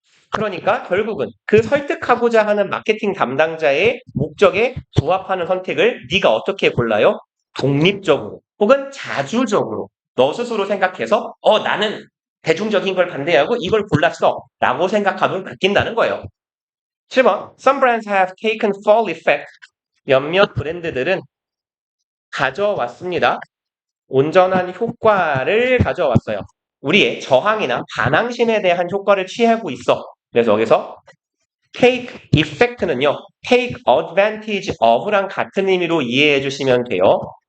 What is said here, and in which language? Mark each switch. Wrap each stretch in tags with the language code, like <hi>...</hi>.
<ko>그러니까 결국은 그 설득하고자 하는 마케팅 담당자의 목적에 부합하는 선택을 네가 어떻게 골라요? 독립적으로 혹은 자주적으로 너 스스로 생각해서 나는 대중적인 걸 반대하고 이걸 골랐어 라고 생각하면 바뀐다는 거예요.</ko> <en>7번 Some brands have taken full effect.</en> <ko>몇몇 브랜드들은 가져왔습니다. 온전한 효과를 가져왔어요. 우리의 저항이나 반항심에 대한 효과를 취하고 있어. 그래서 여기서 take effect는요. take advantage of랑 같은 의미로 이해해 주시면 돼요.</ko>